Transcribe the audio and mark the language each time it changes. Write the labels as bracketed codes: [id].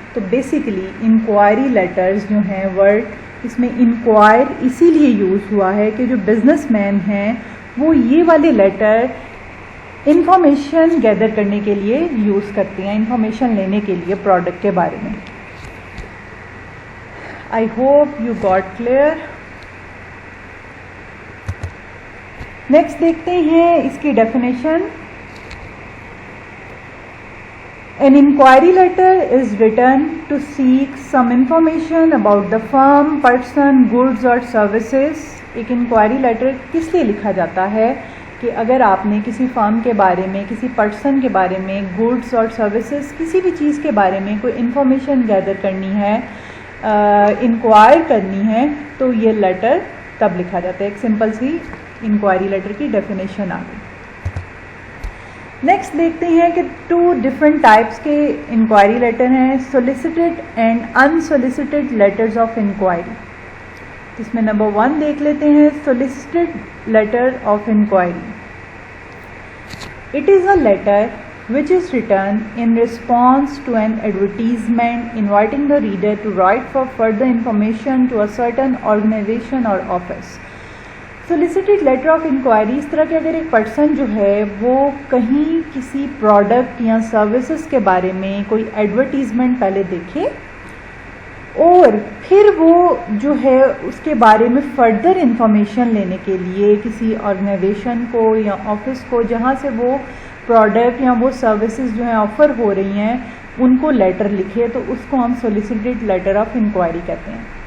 [ur] تو basically inquiry letters جو ہیں، ورڈ اس میں انکوائر اسی لیے یوز ہوا ہے کہ جو بزنس مین ہیں وہ یہ والے لیٹر انفارمیشن گیدر کرنے کے لیے یوز کرتے ہیں، انفارمیشن لینے کے لیے پروڈکٹ کے بارے میں. [en] I hope you got clear. [ur] Next دیکھتے ہیں اس کی definition. [en] An inquiry letter is written to seek some information about the firm, person, goods or services. [ur] ایک انکوائری لیٹر کس لیے لکھا جاتا ہے کہ اگر آپ نے کسی فرم کے بارے میں، کسی پرسن کے بارے میں، گوڈس اور سروسز، کسی بھی چیز کے بارے میں کوئی انفارمیشن گیدر کرنی ہے، انکوائر کرنی ہے، تو یہ لیٹر تب لکھا جاتا ہے. ایک سمپل سی انکوائری لیٹر کی ڈیفینیشن آ گئی. نیکسٹ دیکھتے ہیں کہ 2 ڈفرینٹ ٹائپس کے انکوائری لیٹر ہیں، سولیسیٹڈ اینڈ انسولیسیٹڈ لیٹرز آف انکوائری. اس میں نمبر 1 دیکھ لیتے ہیں، سولیسیٹڈ letter of inquiry. [en] It is a letter which is written in response to an advertisement inviting the reader to write for further information to a certain organization or office. [ur] سولیسیٹڈ letter of inquiry اس طرح کہ اگر ایک person جو ہے وہ کہیں کسی product یا سروسز کے بارے میں کوئی ایڈورٹیزمنٹ پہلے دیکھے اور پھر وہ جو ہے اس کے بارے میں فردر انفارمیشن لینے کے لیے کسی آرگنائزیشن کو یا آفس کو جہاں سے وہ پروڈکٹ یا وہ سروسز جو ہیں آفر ہو رہی ہیں ان کو لیٹر لکھے، تو اس کو ہم سولیسیٹڈ لیٹر آف انکوائری کہتے ہیں.